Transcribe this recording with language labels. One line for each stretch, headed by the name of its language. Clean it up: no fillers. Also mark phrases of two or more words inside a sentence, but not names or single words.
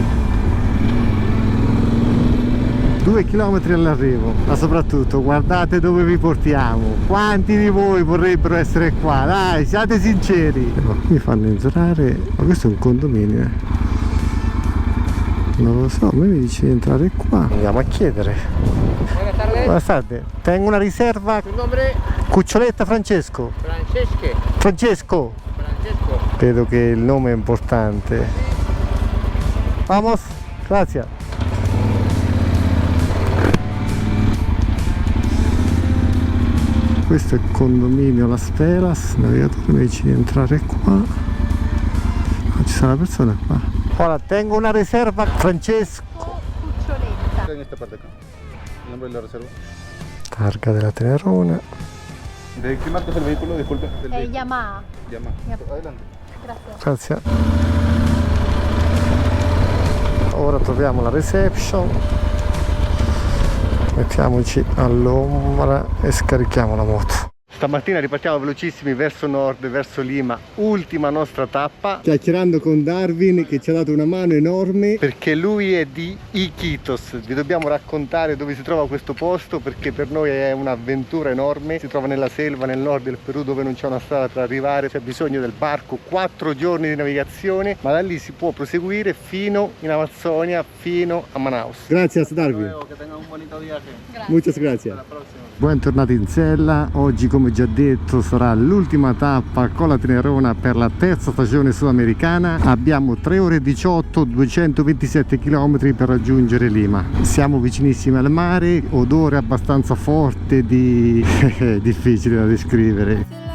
Italian: 2 km all'arrivo, ma soprattutto guardate dove vi portiamo. Quanti di voi vorrebbero essere qua? Dai, siate sinceri. Mi fanno entrare, ma questo è un condominio. Non lo so, a me mi dice di entrare qua. Andiamo a chiedere.
Spanish: Buenas tardes. Buenas tardes. Tengo una riserva. ¿Tu nombre? Cuccioletta Francesco. Francesche. Francesco. Francesco.
Italian: Credo che il nome è importante.
Spanish: Vamos, grazie.
Italian: Questo è il condominio Las Velas, il navigatore mi dice di entrare qua. Ah, ci sono persone qua. Ora
Spanish: tengo una
Italian: riserva, Francesco. Cuccioletta.
Spanish: En esta parte acá. El nombre de la reserva.
Italian: Targa della Tenerona.
Spanish: ¿De qué marca es el vehículo? Disculpe. Del vehículo. Yamaha. Yamaha. Yamaha. Adelante.
Italian: Grazie. Grazie. Ora troviamo la reception. Mettiamoci all'ombra e scarichiamo la moto. Stamattina ripartiamo velocissimi verso nord, verso Lima, ultima nostra tappa. Chiacchierando con Darwin che ci ha dato una mano enorme perché lui è di Iquitos. Vi dobbiamo raccontare dove si trova questo posto perché per noi è un'avventura enorme. Si trova nella selva, nel nord del Perù, dove non c'è una strada per arrivare, c'è bisogno del barco, 4 giorni di navigazione, ma da lì si può proseguire fino in Amazzonia, fino a Manaus. Grazie Darwin.
Spanish: Que tengan un bonito viaje. Muchas gracias. Hasta la próxima.
Italian: Bentornati in sella. Oggi, come già detto, sarà l'ultima tappa con la Tenerona per la terza stagione sudamericana. Abbiamo 3 ore e 18, 227 km per raggiungere Lima. Siamo vicinissimi al mare, odore abbastanza forte di difficile da descrivere.